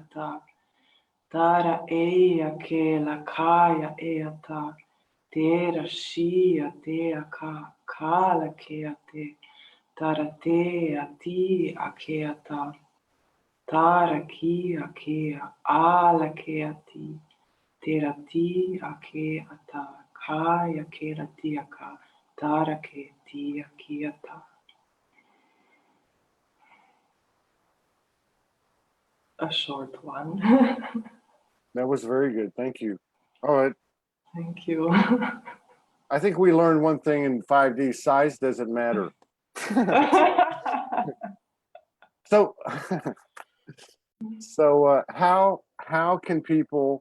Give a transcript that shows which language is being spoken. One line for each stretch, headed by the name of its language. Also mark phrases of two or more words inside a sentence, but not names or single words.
English: ta, tara eia ke la kaya ea ta, tera shia tea ka la kea te, tara tea ti a kea ta, tara kia kea ala kea ti, tera ti a kea ta, kaya ke la tia ka, tara ke tia kia ta. A short one. That was very good. Thank you. All right. Thank you. I think we learned one thing in 5D: size doesn't matter. So, how can people?